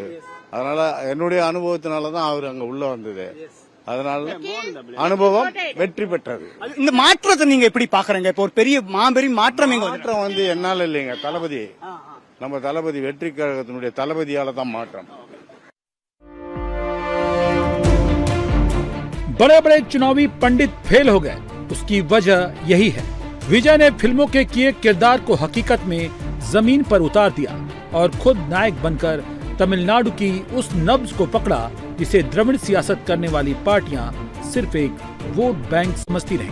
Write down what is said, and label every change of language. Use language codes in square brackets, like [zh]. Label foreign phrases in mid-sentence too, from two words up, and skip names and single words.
[ta] அதனால என்னுடைய அனுபவத்தினாலதான் அவர் அங்க உள்ள வந்தது. அதனால அனுபவம் வெற்றி பெற்றது. இந்த மாற்றத்தை நீங்க எப்படி பாக்குறீங்க? இப்போ ஒரு பெரிய மாபெரும் மாற்றம் வந்து என்னால இல்லைங்க, தளபதி, நம்ம தளபதி வெற்றி கழகத்தினுடைய தளபதியால தான் மாற்றம்। [hi] बड़े बड़े चुनावी पंडित फेल हो गए, उसकी वजह यही है। विजय ने फिल्मों के किए किरदार को हकीकत में जमीन पर उतार दिया और खुद नायक बनकर तमिलनाडु की उस नब्ज को पकड़ा जिसे द्रविड़ सियासत करने वाली पार्टियां सिर्फ एक वोट बैंक समझती रही।